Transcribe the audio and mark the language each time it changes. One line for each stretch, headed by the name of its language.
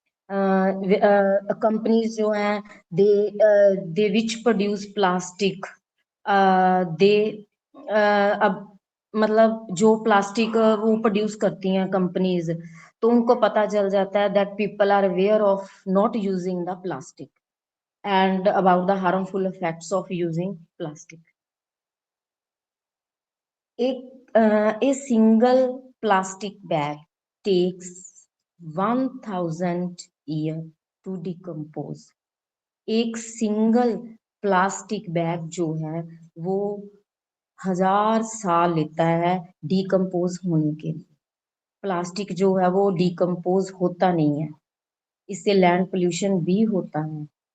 Hindi: Companies जो हैं
English: they they which produce plastic, they
Hindi: अब मतलब जो प्लास्टिक वो प्रोड्यूस करती हैं कंपनीज, तो उनको पता चल जाता है
English: That people are aware of not using the plastic and about the harmful effects of using plastic. A single plastic bag takes 1000 years to decompose.
Hindi: एक सिंगल प्लास्टिक बैग जो है वो 1000 साल लेता है डिकम्पोज होने के लिए। प्लास्टिक जो है वो डिकम्पोज होता नहीं है, इससे लैंड पोल्यूशन भी होता है।